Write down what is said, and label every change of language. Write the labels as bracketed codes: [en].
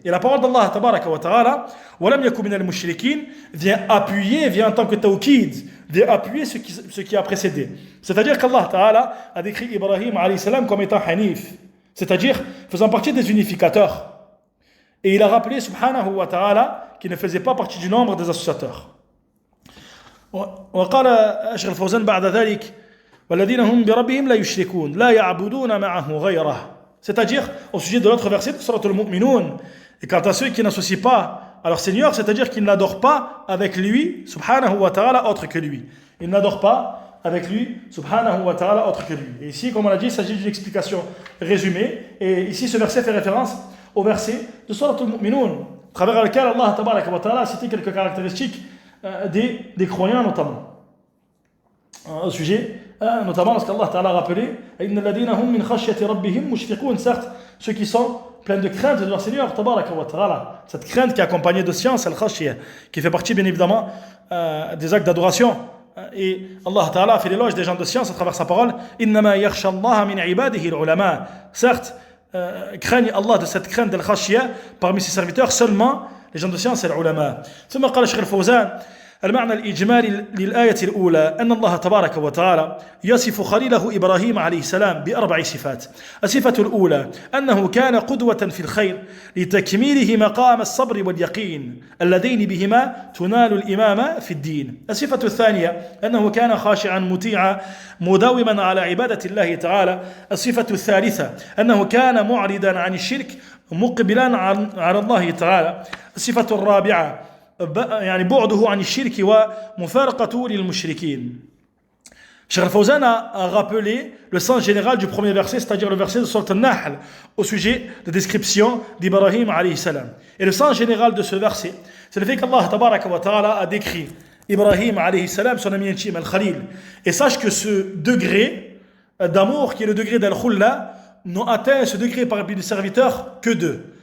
[fr] Et la parole d'Allah tabaraka wa ta'ala, [ar] walam yaku minal mushrikin, [fr] vient en tant que tawkid, vient appuyer ce qui a précédé. C'est-à-dire qu'Allah ta'ala a décrit Ibrahim alayhi salam comme étant hanif, c'est-à-dire faisant partie des unificateurs. Et il a rappelé, subhanahu wa ta'ala, qu'il ne faisait pas partie du nombre des associateurs. [ar] وقال الشيخ الفوزان بعد ذلك والذين هم بربهم لا يشركون لا يعبدون معه غيره. [fr] C'est-à-dire, au sujet de l'autre verset de Surat al-Mu'minun, et quant à ceux qui n'associent pas à leur Seigneur, c'est-à-dire qu'ils n'adorent pas avec lui, subhanahu wa ta'ala, autre que lui. Ils n'adorent pas avec lui, subhanahu wa ta'ala, autre que lui. Et ici, comme on l'a dit, il s'agit d'une explication résumée. Et ici, ce verset fait référence au verset de Surat al-Mu'minun, à travers lequel Allah tabaraka wa ta'ala a cité quelques caractéristiques des croyants notamment. Au sujet, notamment lorsqu'Allah ta'ala a rappelé [ar] Inna alladhina hum min khashyati rabbihim mushfiqun, [fr] certes, ceux qui sont pleins de crainte de leur Seigneur tabaraka wa ta'ala. Cette crainte qui est accompagnée de science, al-khashya, qui fait partie bien évidemment des actes d'adoration. Et Allah ta'ala a fait l'éloge des gens de science à travers sa parole [ar] Innama yakhsha Allah min ibadihi al-ulama. [fr] Certes, craignent Allah de cette crainte de l'khashya parmi ses serviteurs seulement les gens de science et l'ulama. [ar] ثم قال الشيخ الفوزان المعنى الإجمالي للآية الأولى أن الله تبارك وتعالى يصف خليله إبراهيم عليه السلام بأربع صفات. الصفة الأولى أنه كان قدوة في الخير لتكميله مقام الصبر واليقين اللذين بهما تنال الإمامة في الدين. الصفة الثانية أنه كان خاشعا مطيعا مداوما على عبادة الله تعالى. الصفة الثالثة أنه كان معرضا عن الشرك مقبلا على الله تعالى. الصفة الرابعة يعني بعده عن الشرك ومفارقته للمشركين. [fr] Cheikh Al-Fawzan a rappelé le sens général du premier verset, c'est-à-dire le verset de Surat An-Nahl, au sujet de description d'Ibrahim alayhi salam. Et le sens général de ce verset, c'est le fait qu'Allah tabaraka wa ta'ala a décrit Ibrahim alayhi salam, son ami intime, Al-Khalil. Et sache que ce degré d'amour, qui est le degré d'Al-Khulla, n'ont atteint ce degré parmi les serviteurs que deux.